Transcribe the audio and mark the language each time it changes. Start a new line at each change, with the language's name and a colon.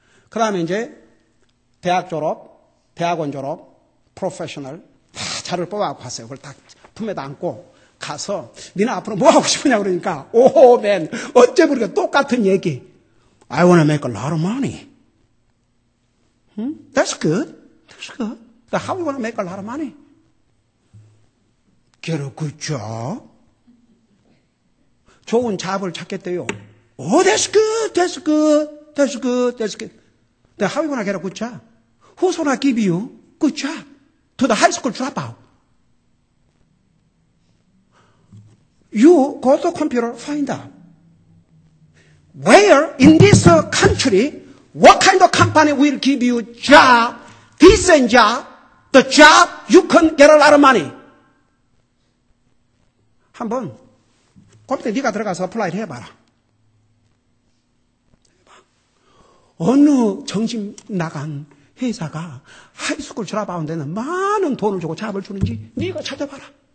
Korean: 그 다음에 이제 대학 졸업, 대학원 졸업, 프로페셔널 다 자료를 뽑아갖고 왔어요. 그걸 다 품에다 안고 가서 니네 앞으로 뭐 하고 싶으냐 그러니까 오맨 어째 우리가 똑같은 얘기.
English: I want to make a lot of money. That's good. That's good. But how you want to make a lot of money? Get a good job. 좋은 잡을 찾겠대요. Oh, that's good. That's good. That's good. That's good. But how you want to get a good job? Who's going to give you good job? To the high school dropout. You go to the computer, find out. Where in this country, what kind of company will give you job, decent job, the job you can get a lot of money?
Korean: 한번 컴퓨터에 네가 들어가서 어플라이 해봐라. 어느 정신 나간 회사가 하이스쿨 졸업하는 데는 많은 돈을 주고 잡을 주는지 네가 찾아봐라.